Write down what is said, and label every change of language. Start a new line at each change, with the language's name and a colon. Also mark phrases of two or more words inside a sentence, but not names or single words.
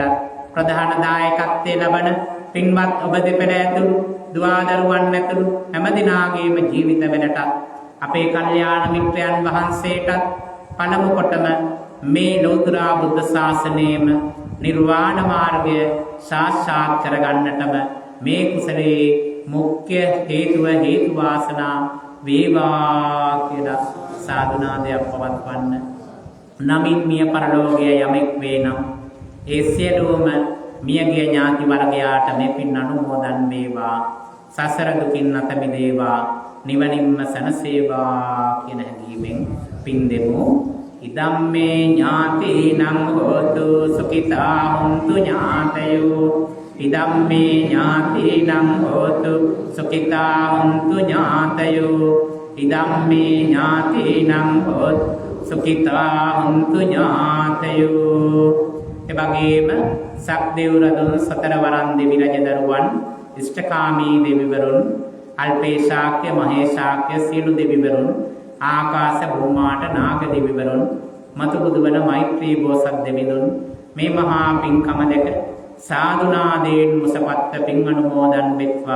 Sinhala: ප්‍රධාන දායකත්වයේ ලබන පින්වත් ඔබ දෙපළ ඇතුළු දුවදරුවන් ඇතුළු හැම දිනාගේම ජීවිතවලට අපේ කල්යාණ මිත්‍රයන් වහන්සේට පළමු කොටම මේ ලෞතර බුද්ධ ශාසනයේම නිර්වාණ මාර්ගය සාක්ෂාත් කරගන්නටම මේ කුසලයේ මුඛ්‍ය හේතුව හේතු වාසනා වේවා කියලා සාදුනාදයක් පවත්වන්න. නමින් මිය පරලෝකයේ යමෙක් වේ නම් ඒ සියලුම මියගිය ඥාති වර්ගයාට මේ පින් අනුමෝදන් වේවා. සසර දුකින් අත මිදේවා. නිවනින්ම සැනසේවා කියන හැඟීමෙන් පින් දෙමු.
Pali: ඉදම්මේ ඥාතිනම් හෝතු සුඛිතා හොන්තු ඥාතයෝ. ඉදම්මේ ඥාතිනම් හෝතු සුඛිතා හොන්තු ඥාතයෝ. ඉදම්මේ ඥාතිනම් හෝතු සුඛිතා හොන්තු ඥාතයෝ.
Sinhala: එවැගේම සක්දේව රදුන් සතර වරන් දෙවි රජ දරුවන් ඉෂ්ඨකාමී දෙවිවරුන් අල්පේශාක්‍ය මහේශාක්‍ය සියලු දෙවිවරුන් ආකාශ භූමාට නාග දෙවිවරුන් මතු බුදුවන මෛත්‍රී බෝසත් දෙවිඳුන් මේ මහා පින්කම දැක සාදුනාදයෙන් මුසපත්ත පින් අනුමෝදන් වෙත්වා.